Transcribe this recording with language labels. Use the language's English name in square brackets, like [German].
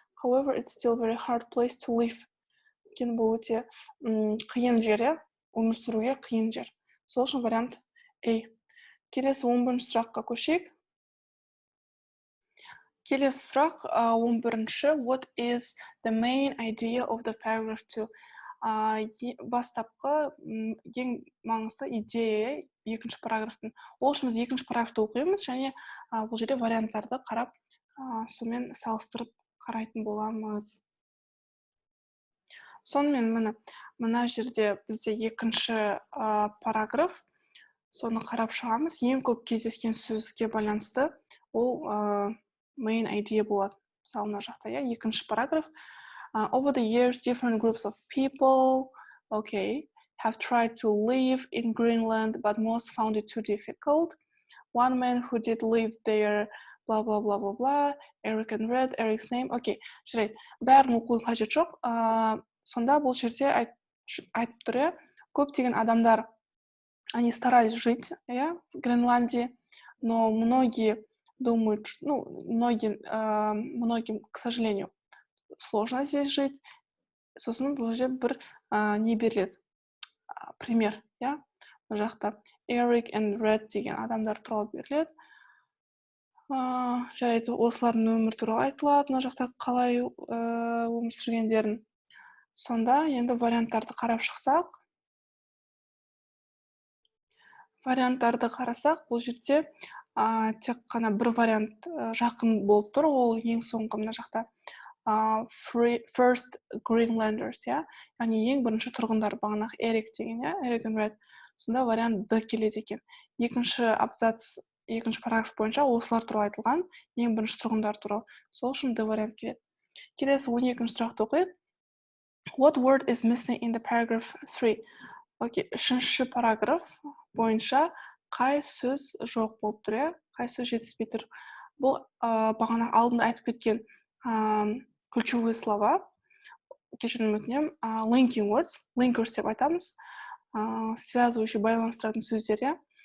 [English] However, it's still very hard place to live. [Kazakh] Өйткені бұл өте қиын жер, өмір сүруге қиын жер. Сол үшін вариант А. Келесі 11 сұраққа көшейік. Келесі сұрақ 11-ші. [English] What is the main idea of the paragraph 2? [Kazakh] Бастапқы ең маңызды идея екінші параграфтың. Ол үшін біз екінші параграфты оқимыз, және бұл жерде варианттарды қарап, сонымен салыстырып қарайтын боламыз. Сонымен мына жерде бізде екінші параграф, соны қарап шығамыз. Ең көп кездескен сөзге байланысты ол [English] main idea [Kazakh] болады. Мысалы, мына жақта, екінші параграф. [English] Over the years, different groups of people, have tried to live in Greenland, but most found it too difficult. One man who did live there, blah, blah, blah, blah, blah, Eric and Red, Eric's name. [Kazakh] Жарайды. Бәрін оқудың қажет жоқ. Сонда бұл жерде айтып тұр, көптеген адамдар, [Russian] они старались жить, в Гренландии, но многие думают, многим, к сожалению, сложно здесь жить. [Kazakh] Сосын бұл жерде бір не беріледі. Пример, Бұл жақта Eric and Red деген адамдар туралы беріледі. Жарайды, осылардың өмір туралы айтылады, мына жақта қалай өмір сүргендерін. Сонда енді варианттарды қарап шықсақ, бұл жерде тек қана бір вариант жақын болып тұр, ол ең соңғы мына жақта. [English] First Greenlanders, [Kazakh] яғни ең бірінші тұрғындар, бағанағы Эрик деген, Эрик and Red. Сонда вариант Д келеді екен. Екінші абзац, екінші параграф бойынша осылар туралы айтылған, ең бірінші тұрғындар туралы. Сол үшін Д вариант келеді. Келесі 12-ші сұрақты оқиық. [English] What word is missing in the paragraph 3? [Kazakh] Окей, үшінші параграф бойынша қай сөз жоқ болып тұр, қай сөз жетіспей тұр. Бұл бағана алдында айтып кеткен [Russian] ключевые слова, [Kazakh] кешірім өтінем, [English] linking words, linkers [Kazakh] деп айтамыз, [Russian] связывающий, [Kazakh] байланыстыратын сөздер.